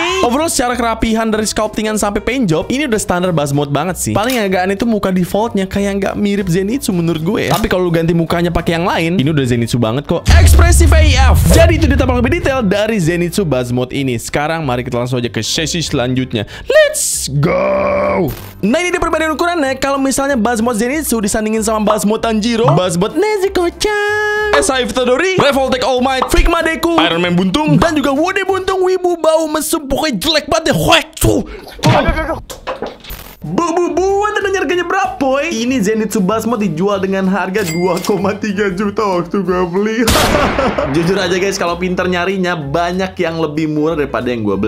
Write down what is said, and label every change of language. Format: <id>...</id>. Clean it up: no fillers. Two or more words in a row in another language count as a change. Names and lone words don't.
<id>Overall secara kerapihan dari sculptingan sampai</id> <en>paint job,</en> <id>ini udah standar Basmod banget sih. Paling agak aneh itu muka defaultnya kayak nggak mirip Zenitsu menurut gue ya. Tapi kalau lu ganti mukanya pakai yang lain, ini udah Zenitsu banget kok. Ekspresif AF. Jadi itu dia tampak lebih detail dari Zenitsu Basmod ini. Sekarang mari kita langsung aja ke sesi selanjutnya.</id> <en>Let's go.</en> <id>Nah ini dia perbedaan ukurannya. Kalau misalnya Basmod Zenitsu disandingin sama Basmod Tanjiro, Basmod Nezuko-chan, SAF Todori, Revoltech All Might, Figma Deku, Iron Man Buntung, dan juga Wode Buntung Wibu Bau Mesum. Pokoknya jelek banget deh. Buat dan harganya berapa boy? Ini Zenitsu Basmod dijual dengan harga 2,3 juta waktu gue beli. Jujur aja guys, kalau pinter nyarinya banyak yang lebih murah daripada yang gue beli.</id>